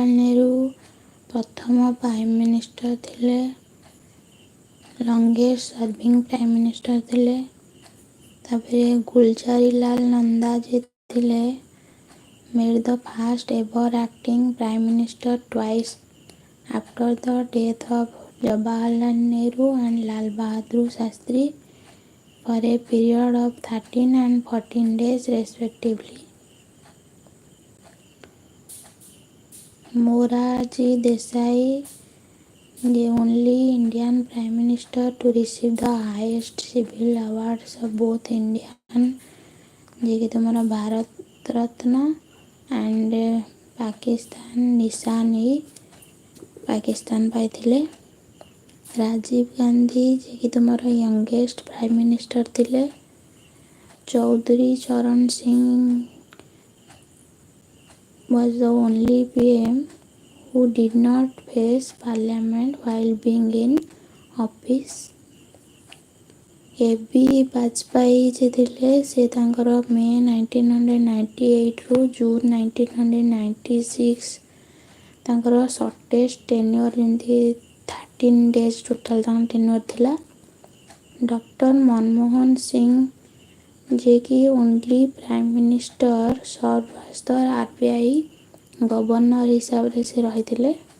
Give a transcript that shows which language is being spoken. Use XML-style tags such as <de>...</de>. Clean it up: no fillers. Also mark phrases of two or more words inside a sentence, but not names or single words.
<or>ନେହେରୁ ପ୍ରଥମ</or> <en>prime minister</en> <or>ଥିଲେ,</or> <en>longest serving prime minister</en> <or>ଥିଲେ। ତାପରେ ଗୁଲଜାରିଲାଲ ନନ୍ଦା ଯେ ଥିଲେ</or> <en>made the first ever acting prime minister twice after the death of Jawaharlal Nehru and Lal Bahadur Shastri for a period of 13 and 14 days respectively. Morarji Desai, the only Indian prime minister to receive the highest civil awards of both Indian,</en> <or>ଯିଏକି ତୁମର ଭାରତ ରତ୍ନ ଆଣ୍ଡ ପାକିସ୍ତାନ ନିଶାନ ପାକିସ୍ତାନ ପାଇଥିଲେ। ରାଜୀବ ଗାନ୍ଧୀ ଯିଏକି ତୁମର</or> <en>youngest prime minister</en> <or>ଥିଲେ।</or> <en>ଚୌଧୁରୀ ଚରଣ ସିଂ was the only PM who did not face parliament while being in office. A.B.</en> <or>ବାଜପେୟୀ ଯେ ଥିଲେ ସେ ତାଙ୍କର ମେ 1998ରୁ ଜୁନ୍ 1996 ତାଙ୍କର</or> <en>shortest tenure</en> <or>ଯେମିତି</or> <en>13 days total</en> <or>ତାଙ୍କ ଟେନ୍ୟୁଅର୍ ଥିଲା। ଡକ୍ଟର ମନମୋହନ ସିଂ ଯିଏକି</or> <en>only prime minister serve as the RBI governor</en> <or>ହିସାବରେ ସେ ରହିଥିଲେ।</or>